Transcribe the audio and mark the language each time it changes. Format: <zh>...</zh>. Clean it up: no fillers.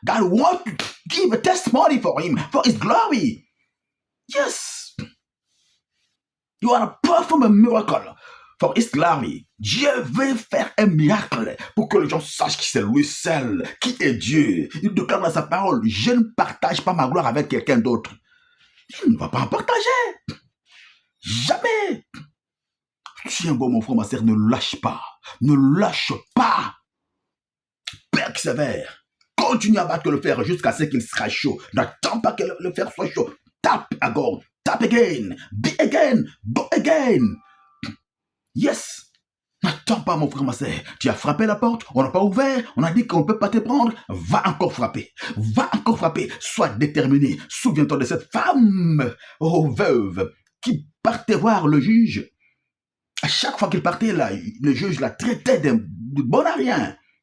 <en>God wants to give a testimony for him, for his glory. Yes, you are to perform a miracle for His glory.</en> <fr>Dieu veut faire un miracle pour que les gens sachent que c'est lui seul, qui est Dieu. Il déclare dans sa parole, je ne partage pas ma gloire avec quelqu'un d'autre. Il ne va pas en partager. Jamais. Tiens bon, mon frère, ma sœur, ne lâche pas. Ne lâche pas. Persévère. Continue à battre le fer jusqu'à ce qu'il sera chaud. N'attends pas que le fer soit chaud.</fr> <en>Tap again, tap again, be again, go again. Yes.</en> <fr>N'attends pas, mon frère, ma sœur. Tu as frappé la porte, on n'a pas ouvert, on a dit qu'on ne peut pas te prendre. Va encore frapper. Va encore frapper. Sois déterminé. Souviens-toi de cette femme, veuve, qui partait voir le juge. À chaque fois qu'il partait, là, le juge la traitait de bon à rien.</fr>